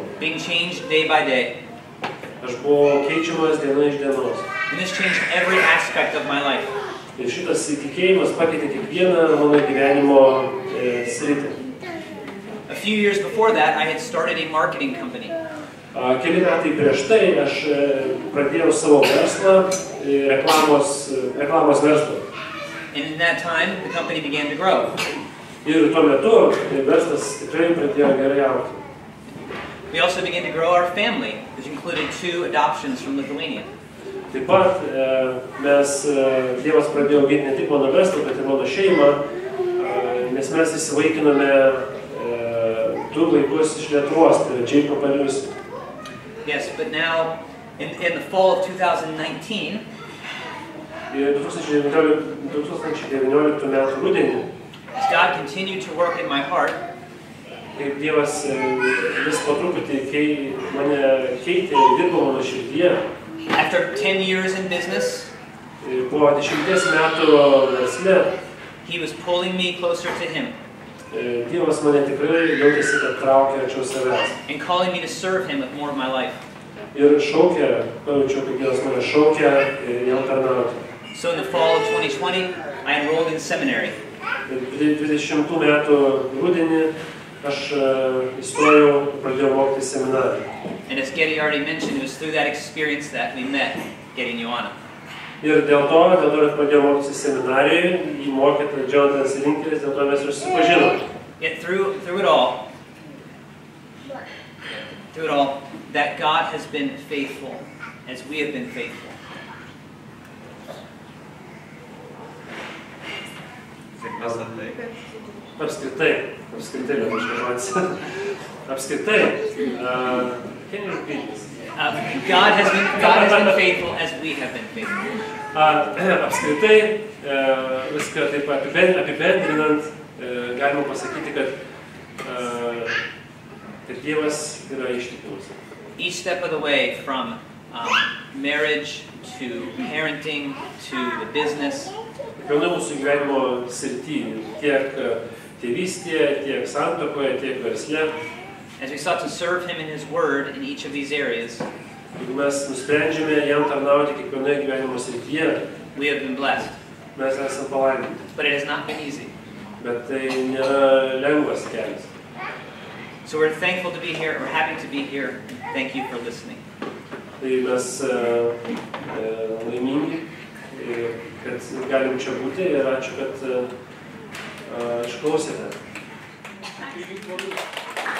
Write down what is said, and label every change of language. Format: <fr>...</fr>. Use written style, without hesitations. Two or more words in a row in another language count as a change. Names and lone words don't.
<en>Being changed day by day.</en> <lt>Aš buvau keičiamas diena iš dienos.</lt> <en>And this changed every aspect of my life.</en> <lt>Ir šitas įtikėjimas pakeitė kiekvieną mano gyvenimo sritį.</lt> <en>A few years before that, I had started a marketing company.</en> <lt>Keli metai prieš tai aš pradėjau savo verslą, reklamos verslą.</lt> <en>And in that time, the company began to grow.</en> <lt>Ir tuo metu verslas tikrai pradėjo gerai augti.</lt> <en>We also began to grow our family, which included 2 adoptions from Lithuania.</en> <lt>Taip pat Dievas pradėjo auginti ne tik mano verslą, bet ir mano šeimą, nes mes įsivaikinome 2 vaikus iš Lietuvos, tai yra Jacob ir Lucy.</lt> <en>Yes, but now, in the fall of 2019,</en> <lt>2019 metų rudenį,</lt> <en>as God continued to work in my heart,</en> <lt>kaip Dievas vis po truputį mane keitė ir dirbo mano širdyje.</lt> <en>After 10 years in business,</en> <lt>po 10 metų versle,</lt> <en>he was pulling me closer to him.</en> <lt>Dievas mane tikrai jautėsi, kad traukia arčiau savęs.</lt> <en>And calling me to serve him with more of my life.</en> <lt>Ir šaukia, pajaučiau, kad Dievas mane šaukia jam tarnauti.</lt> <en>So in the fall of 2020, I enrolled in seminary.</en> <lt>20 metų rudenį aš įstojau ir pradėjau mokytis seminariją.</lt> <en>And as Getty already mentioned, it was through that experience that we met Getty and Joanna.</en> <lt>Ir dėl to, kad pradėjau mokytis seminarijoje, jį mokė Jonathanas ir Rinkelis, dėl to mes ir susipažinom.</lt> <en>Yet through it all, that God has been faithful, as we have been faithful. Apskritai, can you repeat this? God has been faithful as we have been faithful.</en> <lt>Apskritai, viską taip apibendrinant, galima pasakyti, kad Dievas yra ištikimas.</lt> <en>Each step of the way, from marriage to parenting to the business.</en> <lt>Kiekviena mūsų gyvenimo srityje, tiek tėvystėje, tiek santuokoje, tiek versle.</lt> <en>As we sought to serve him in his word in each of these areas,</en> <lt>jeigu mes nusprendžiame jam tarnauti kiekvienoje gyvenimo srityje,</lt> <en>we have been blessed.</en> <lt>Mes esame palaiminti.</lt> <en>But it has not been easy.</en> <lt>Bet tai nėra lengvas kelias.</lt> <en>So we're thankful to be here. We're happy to be here. Thank you for listening.</en> <lt>Tai mes laimingi, kad galim čia būti ir ačiū, kad išklausėte.</lt>